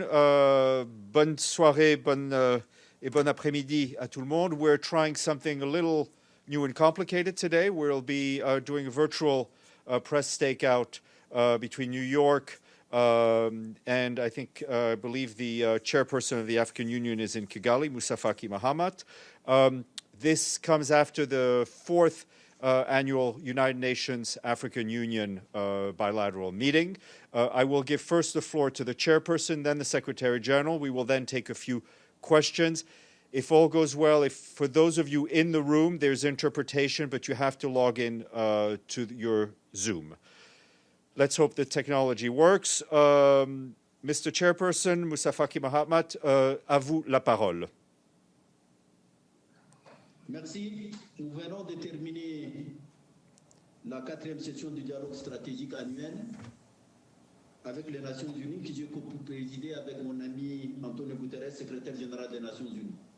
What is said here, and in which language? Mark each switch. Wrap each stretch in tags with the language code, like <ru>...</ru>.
<fr>Bonne soirée, et bon après-midi à tout le monde.</fr> <en>We're trying something a little new and complicated today. We'll be doing a virtual press stakeout between New York and I believe the chairperson of the African Union is in Kigali, Moussa Faki Mahamat. This comes after the fourth annual United Nations African Union bilateral meeting. I will give first the floor to the chairperson, then the Secretary General. We will then take a few questions. If all goes well, for those of you in the room, there's interpretation, but you have to log in to your Zoom. Let's hope the technology works. Mr.</en> <fr>Chairperson, Moussa Faki Mahamat, à vous la parole. Merci. Nous venons de terminer la 4e session du dialogue stratégique annuel avec les Nations Unies que j'ai co-présidé avec mon ami António Guterres, secrétaire général des Nations Unies.</fr>